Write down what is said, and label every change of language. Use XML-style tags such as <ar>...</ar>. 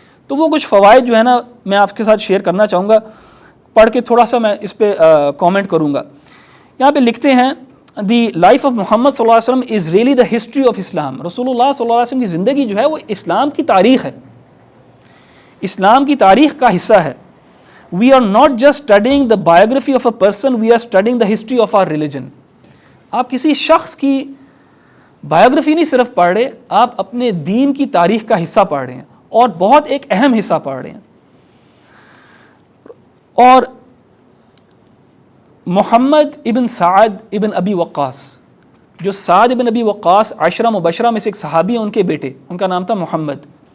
<ur>تو وہ کچھ فوائد جو ہے نا میں آپ کے ساتھ شیئر کرنا چاہوں گا، پڑھ کے تھوڑا سا میں اس پہ کامنٹ کروں گا. یہاں پہ لکھتے ہیں</ur> <en>The life of Muhammad صلی اللہ علیہ وسلم is really the history of Islam.</en> <ur>رسول اللہ صلی اللہ علیہ وسلم کی زندگی جو ہے وہ اسلام کی تاریخ ہے، اسلام کی تاریخ کا حصہ ہے.</ur> <en>We are not just studying the biography of a person, we are studying the history of our religion.</en> <ur>آپ کسی شخص کی بایوگرافی نہیں صرف پڑھ رہے، آپ اپنے دین کی تاریخ کا حصہ پڑھ رہے ہیں اور بہت ایک اہم حصہ پڑھ رہے ہیں. اور محمد ابن سعد ابن ابی وقاص، جو سعد ابن ابی وقاص عشرہ مبشرہ میں سے ایک صحابی ہیں، ان کے بیٹے، ان کا نام تھا محمد.</ur>